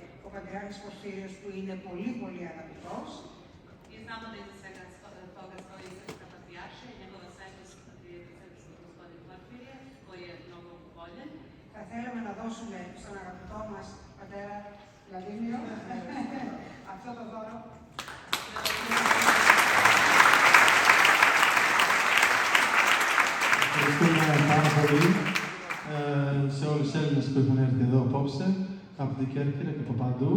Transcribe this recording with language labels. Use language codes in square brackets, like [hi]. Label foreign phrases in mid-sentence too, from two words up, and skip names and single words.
[el] ο Πατριάρχης Πορφύριος, που είναι πολύ πολύ αγαπητός. [sr] I znamo da iza svega toga stoji srpska patrijaršija i njegova svetost srpski gospodin Porfirije, koji je mnogo voljen. [el] Θα θέλαμε να δώσουμε στον αγαπητό μας πατέρα Βλαντίμιο αυτό το δώρο. Ευχαριστούμε πάρα πολύ σε όλους τους Έλληνες που έχουν έρθει εδώ απόψε, από την Κέρκυρα και από παντού.